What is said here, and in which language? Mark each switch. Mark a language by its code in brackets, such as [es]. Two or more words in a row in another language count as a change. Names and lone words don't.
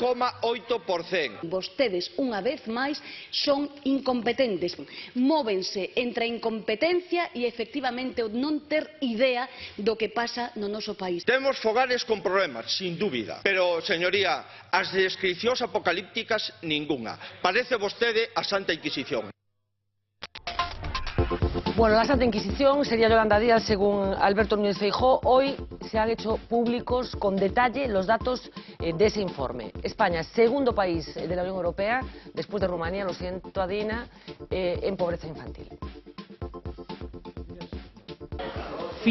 [gl] Vostedes, unha vez máis, son incompetentes. Móvense entre a incompetencia e, efectivamente, o non ter idea do que pasa no noso país. Temos fogares con problemas, sin dúbida. Pero, señoría, as descricións apocalípticas ningunha. Parece vostede a Santa Inquisición. [es] Bueno, la Santa Inquisición sería Yolanda Díaz, según Alberto Núñez Feijóo. Hoy se han hecho públicos con detalle los datos de ese informe. España, segundo país de la Unión Europea, después de Rumanía, lo siento, Adina, en pobreza infantil.